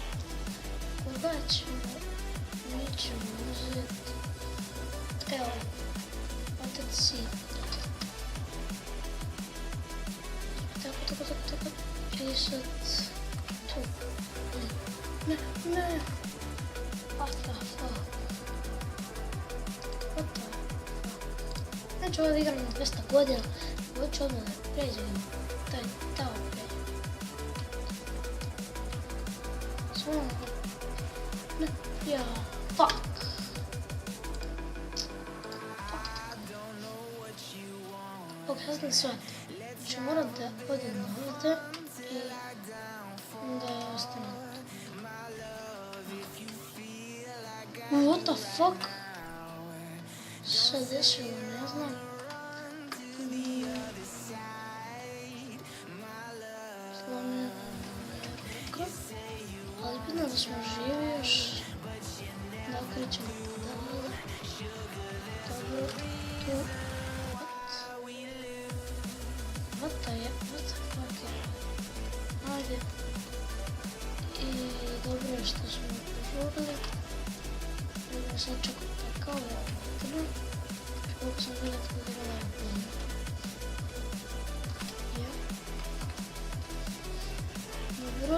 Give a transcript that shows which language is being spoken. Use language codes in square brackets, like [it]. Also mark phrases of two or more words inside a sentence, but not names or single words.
[sr] Koga ćemo? Mi ćemo uzeti. Evo. Otac si. Tako. I sad tu. Ne. [en] What the fuck? [sr] Znači ovo igram na 200 godina. Ovo ću odmah da pređem. Tamo pređem. Samo. Ne. Ja. Fuck. Ok, sad sam shvatio. Znači moram da odem ovdje i da ostanem. [en] What the fuck? [sr] Šta desilo, ne znam. Slomljena ruka. Ali bitno da smo živi još. Da okrećemo dalje. Dobro, tu. [en] What the fuck je? [sr] Ajde. I dobro je što smo požurili. Treba sad čekati tako ovdje. Koliko sam gledat kod igrala je bolje. Dobro.